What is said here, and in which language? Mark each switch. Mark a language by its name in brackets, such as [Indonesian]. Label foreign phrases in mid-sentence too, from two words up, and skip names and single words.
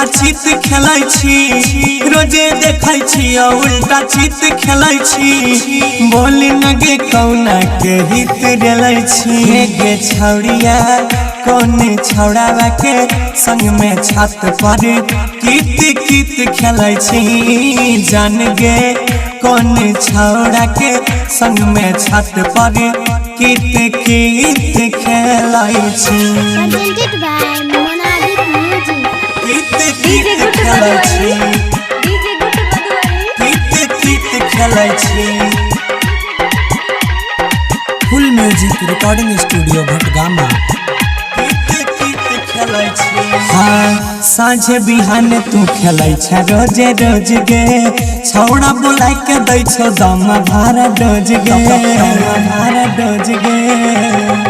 [Maithili] चित खेलै छी रोज देखै छी उल्टा चित खेलै छी बोल नगे कौना के हित रेलै छी गे छौड़िया कौन छौड़ावा के संग में छत पर कित खेलै छी जान गे कौन छौड़ा के संग में छत पर कित खेलै छी [English] Presented by Monadic Music. [Maithili] कित खेलै छी कित खेलै छी [English] full music recording studio [Maithili] भटगामा हाँ साँझे बिहान तू खेलै छ रोजे रोज गे छौड़ा बोलाइ के दै छो दम भारा डोज गे भारा डोज गे